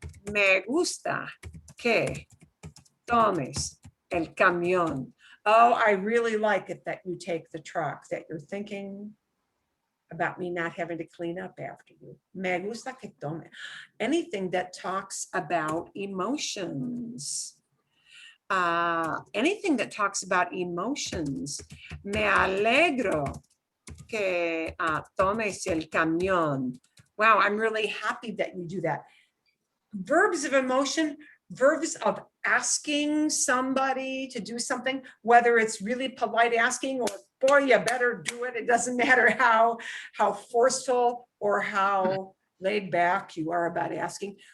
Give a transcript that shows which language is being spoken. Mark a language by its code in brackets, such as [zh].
[es] Me gusta que tomes el camión. [en] Oh, I really like it that you take the truck, that you're thinking about me not having to clean up after you. [es] Me gusta que tome. [en] Anything that talks about emotions. Anything that talks about emotions. [es] Me alegro que tomes el camión. [en] Wow, I'm really happy that you do that. Verbs of emotion, verbs of asking somebody to do something, whether it's really polite asking or boy, you better do it. It doesn't matter how forceful or how laid back you are about asking.